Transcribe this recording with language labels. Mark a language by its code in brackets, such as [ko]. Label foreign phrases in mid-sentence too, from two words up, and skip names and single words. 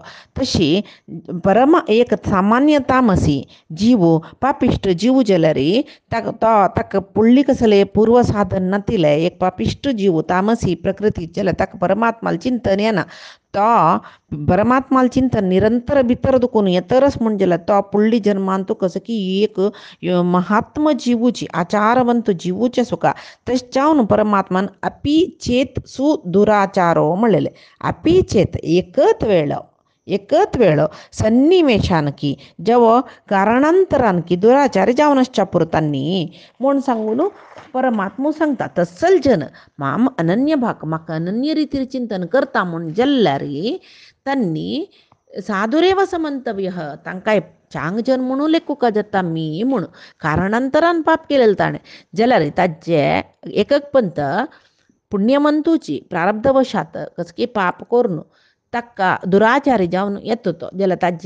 [kok] तशी एक सामान्य तामसी जीव पापिश्ट जीव जाल्यार ताका पुडली कसले पूर्व साधन नातिले एक पापिश्ट जीव तामसी प्रकृती जाल्यार ताका परमात्माल चिंतन येना तो परमात्माल चिंतन निरंतर भितर दुखून येतरच म्हणजे तो पुडली जन्मान तूं कसं की एक महात्म जीवूची आचारवंत जीवूचे सुका तश जावन परमात्मान [sa] अपी चेत सुदुराचारो [kok] म्हणलेले अपी चेत एकच वेळ सन्निवेशान की जेव कारणांतरान की दुराचारी जावनच्या पुरतांनी म्हूण सांगून परमात्मू सांगता तस्सल जन [sa] माम अनन्य भाग [kok] म्हाका अनन्य रितीर चिंतन करता म्हूण जाल्यार तांणी [sa] साधुरेव समंतव्य [kok] तांकां चांग जन म्हणून लेखुका जाता मी म्हूण कारणांतरान पाप केलेले ताणें जाल्यार ताजे एकक पंत पुण्यमंतूची प्रारब्धवशात कसकी पाप करून ताका दुराचारी जावन येता तो जाल्यार